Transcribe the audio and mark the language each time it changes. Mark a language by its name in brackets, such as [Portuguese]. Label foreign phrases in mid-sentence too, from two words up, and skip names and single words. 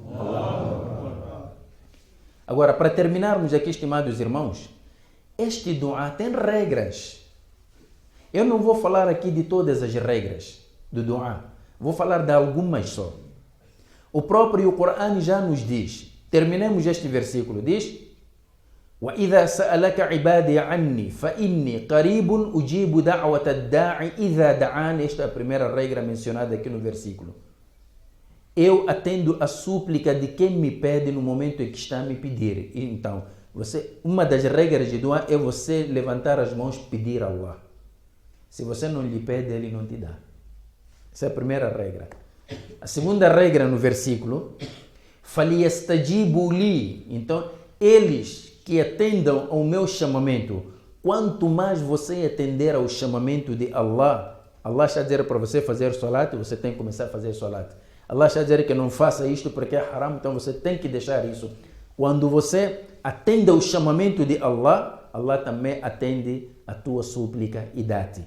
[Portuguese] Agora, para terminarmos aqui, estimados irmãos, este dua tem regras. Eu não vou falar aqui de todas as regras do dua. Vou falar de algumas só. O próprio Corão já nos diz, terminemos este versículo, diz, [Arabic] وَإِذَا سَأَلَكَ عِبَادِي عَنِّي فَإِنِّي قَرِيبٌ أُجِيبُ دَعْوَةَ الدَّاعِ إِذَا دَعَانِ. [Portuguese] Esta é a primeira regra mencionada aqui no versículo. Eu atendo a súplica de quem me pede no momento em que está a me pedir. Então, uma das regras de dua é você levantar as mãos e pedir a Allah. Se você não lhe pede, Ele não te dá. Essa é a primeira regra. A segunda regra no versículo, [Arabic] فَلْيَسْتَجِيبُوا لِي. [Portuguese] Então, eles que atendam ao meu chamamento, quanto mais você atender ao chamamento de Allah, Allah está a dizer para você fazer salat, você tem que começar a fazer salat. Allah está a dizer que não faça isto porque é haram, então você tem que deixar isso. Quando você atende ao chamamento de Allah, Allah também atende a tua súplica e dá-te.